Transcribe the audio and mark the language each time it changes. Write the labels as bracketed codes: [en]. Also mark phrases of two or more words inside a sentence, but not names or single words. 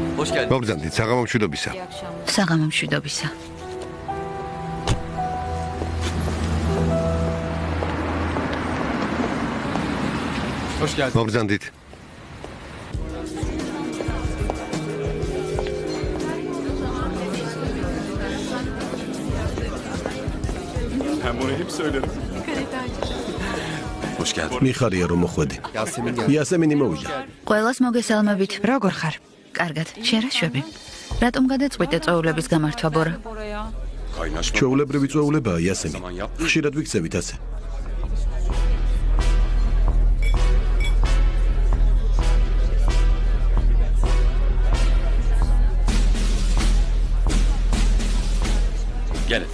[ka] მოგზანდით საღამო მშვიდობისა. საღამო მშვიდობისა. მოგზანდით. [tr] Ben bunu hep söylerim. Hoş geldin. [ka] მიხარია რომ მოხვედი. იასემინი მოვიდა. ყველას მოგესალმებით. როგორ ხარ? კარგად. შენ რა შვები? რატომ გადაწყვიტე წვეულების გამართვა ბორა? [tr] Kaynaşma. [ka] ჩვეულებრივი წვეულებაა იასემი. ხშირად ვიქცევით ასე. [tr] Gel.